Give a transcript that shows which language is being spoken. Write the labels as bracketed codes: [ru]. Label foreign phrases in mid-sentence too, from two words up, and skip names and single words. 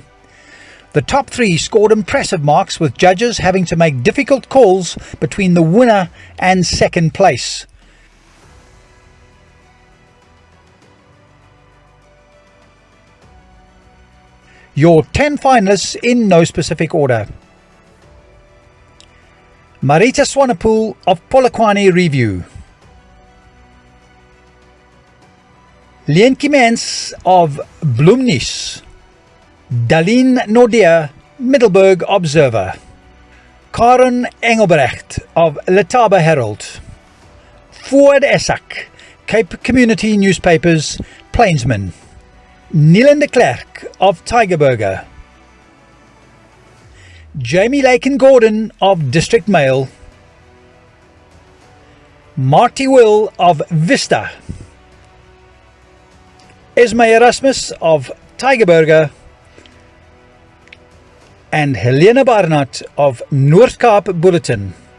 [en] The top three scored impressive marks, with judges having to make difficult calls between the winner and second place. Your 10 finalists in no specific order. Marita Swanepoel of Polokwane Review. Leentjie Mens of Bloemnuus. Dalian Nordia, Middelburg Observer. Karen Engelbrecht of Letaba Herald. Fuad Essak, Cape Community Newspapers, Plainsman. Nielen de Klerk of Tigerberger. Jamie Laken Gordon of District Mail. Marty Will of Vista. Esme Erasmus of Tigerberger. And Helena Barnard of Noord-Kaap Bulletin.